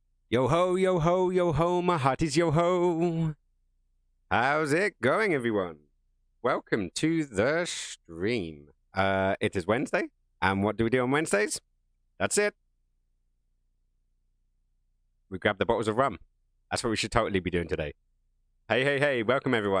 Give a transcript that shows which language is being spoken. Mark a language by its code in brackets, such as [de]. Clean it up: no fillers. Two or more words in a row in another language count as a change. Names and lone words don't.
[en] Yo ho, yo ho, yo ho, my hearties, yo ho. How's it going, everyone? Welcome to the stream. It is Wednesday, and what do we do on Wednesdays? That's it. We grab the bottles of rum. That's what we should totally be doing today. Hey, hey, hey, welcome everyone.